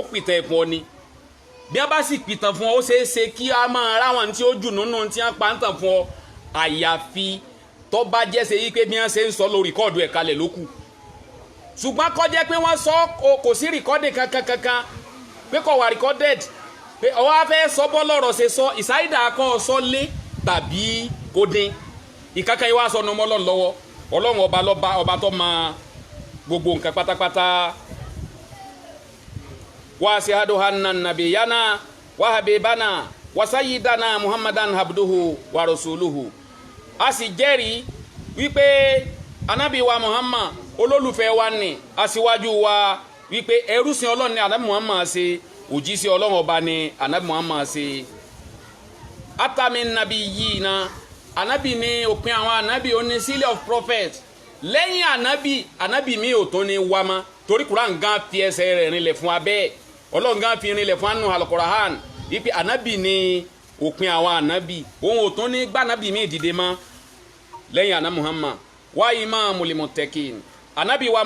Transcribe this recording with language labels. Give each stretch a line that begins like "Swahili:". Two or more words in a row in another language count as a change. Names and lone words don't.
Yoruba: pìtàn ẹ̀pọ̀ ni bí wọ́n bá sì pìtàn fún ọ ó ṣeé ṣe kí a máa ráwọn tí ó jù nínú tí wọ́n pa ń tàn fún ọ àyàfi tó bá jẹ́ ṣe yí pé bí wọ́n ṣe ń sọ lórí rìkọ́ọ̀dù ẹ̀ kalẹ̀ lókù ṣùgbọ́n kó jẹ́ pé wọ́n sọ kò sí rìkọ́ọ̀dì kankan pé kò wà rìkọ́ọ̀dẹ̀d pé ọwọ́ afẹ́ sọ bọ́ lọ́rọ̀ ṣe sọ ìsáyídà kan sọ lé tàbí kó dín ìkankan yìí wá sọ ọmọ ọlọ́run lọ́wọ́ ọlọ́run ọba lọ́ba ọba tó máa gbogbo nǹkan pátápátá
Arabic: وأشهد أن نبينا وحبيبنا وسيدنا محمدا عبده ورسوله
Yoruba: a sì jẹ́rìí wípé anabi wa muhammad olólùfẹ́ wa ni aṣíwájú wa wípé ẹrúsìn ọlọ́run ni anabi muhammad ṣe òjíṣẹ́ ọlọ́run ọba ni anabi muhammad ṣe atami nabi yìí na anabi ní òpin àwọn anabi ó ní
English: seal of prophet
Yoruba: lẹ́yìn anabi mi ò tó ní wá mọ́ torí Quran gan fi ẹsẹ̀ rẹ̀ rinlẹ̀ fún abẹ́ ọlọ́run gan fi rinlẹ̀ fún anu al-Quran wípé anabi ní òpin àwọn anabi òun ò tó ní gbá anabi mi dìde mọ́ lẹ́yìn anabi muhammad wa
Arabic: إمام المتقين
Yoruba: anabi wa